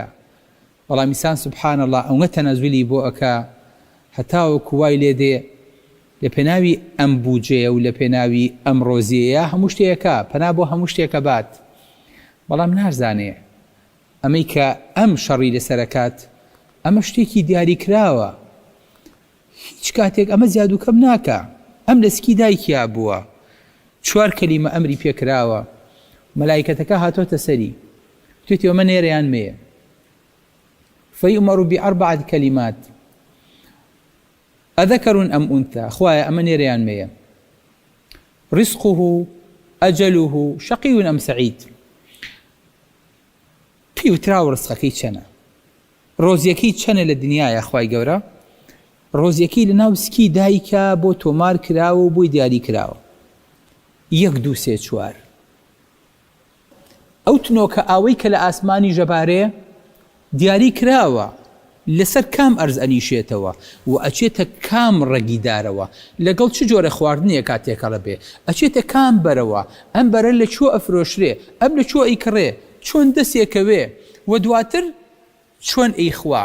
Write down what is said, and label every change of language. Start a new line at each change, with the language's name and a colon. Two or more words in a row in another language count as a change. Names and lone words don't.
Central Kurdish: وەڵام ئینسان
Arabic: سبحان الله
Central Kurdish: ئەوەنە تەنەزولی بۆ ئەکا هەتاوەکو وای لێ دێ لە پێناوی ئەم بوجەیە و لە پێناوی ئەم ڕۆزیەیە هەموو شتێکە پەنا بۆ هەموو شتێکە بات، بەڵام نازانێ ئەمەی کە ئەم شەڕی لەسەرەکات ئەمە شتێکی دیاری کراوە، هیچ کاتێک ئەمە زیاد و کەم ناکە. ئەم لەسکی دایکیا بووە، 4 کەلیمە ئەمری پێکراوە، مەلایکەتەکە هاتۆتە سەری توێتی ئەمە نێرەیان مێیە
Arabic: فەیؤمەڕ بأربعة كلمات أذكر أم أنثى.
Central Kurdish: خوایە ئەمە نێرەیان مێیە،
Arabic: رزقه أجله شقي أم سعيد.
Central Kurdish: پێی وتراوە ڕزقەکەی چەنە، ڕۆزیەکەی چەنە لە دنیایە. خوای گەورە ڕۆزیەکەی لە ناو سکی دایکە بۆ تۆمار کراوە و بۆی دیاری کراوە، 1 2 3 4. ئەو تنۆکە ئاوەی کە لە ئاسمانی ژەبارەیە دیاری کراوە لەسەر کام ئەرز ئەنیشێتەوە و ئەچێتە کام ڕەگیدارەوە، لەگەڵ چ جۆرە خواردنیە کاتێکەڵە بێ ئەچێتە کام بەرەوە، ئەم بەرە لە چۆ ئەفرۆشرێ، ئەم لە چۆ ئەیکڕێ، چۆن دەستێکەوێ و دواتر چۆن ئەیخوا.